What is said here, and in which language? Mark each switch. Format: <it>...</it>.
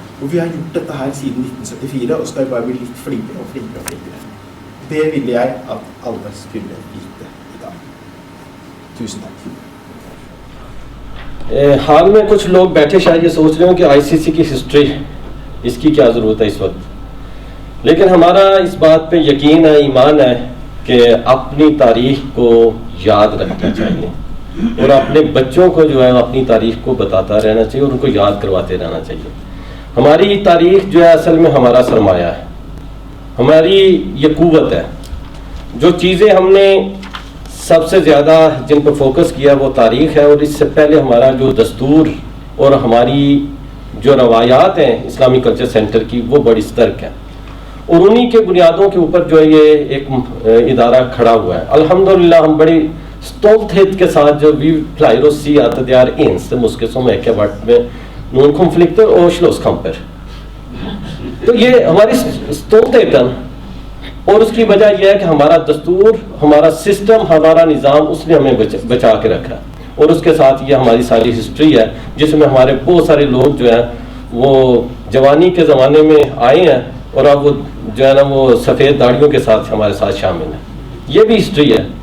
<no>Og vi har gjort dette her siden 1974, og skal bare bli litt flinkere og flinkere og flinkere. Det ville jeg at alle skulle vite i dag. Tusen takk.</no> <ur>حال میں کچھ لوگ بیٹھے شاید یہ سوچ رہے ہوں کہ آئی سی سی کی ہسٹری اس کی کیا ضرورت ہے اس وقت، لیکن ہمارا اس بات پہ یقین ہے، ایمان ہے کہ اپنی تاریخ کو یاد رکھنا چاہیے اور اپنے بچوں کو جو ہے اپنی تاریخ کو بتاتا رہنا چاہیے اور ان کو یاد کرواتے رہنا چاہیے. ہماری تاریخ جو ہے اصل میں ہمارا سرمایہ ہے، ہماری یہ قوت ہے. جو چیزیں ہم نے سب سے زیادہ جن پر فوکس کیا وہ تاریخ ہے، اور اس سے پہلے ہمارا جو دستور اور ہماری جو روایات ہیں اسلامی کلچر سینٹر کی وہ بڑی سترک ہے، اور انہی کے بنیادوں کے اوپر جو ہے یہ ایک ادارہ کھڑا ہوا ہے. الحمدللہ ہم بڑی stolthet کے ساتھ جو</ur> <no>vi pleier å si at det eneste moské som ikke har vært med noen konflikter og slåsskamper.</no> <ur>تو یہ ہماری stolthet ہے، اور اس کی وجہ یہ ہے کہ ہمارا دستور، ہمارا سسٹم، ہمارا نظام اس نے ہمیں بچا کے رکھا، اور اس کے ساتھ یہ ہماری ساری ہسٹری ہے جس میں ہمارے بہت سارے لوگ جو ہیں وہ جوانی کے زمانے میں آئے ہیں اور اب وہ جو ہے نا وہ سفید داڑھیوں کے ساتھ ہمارے ساتھ شامل ہیں. یہ بھی ہسٹری ہے.</ur>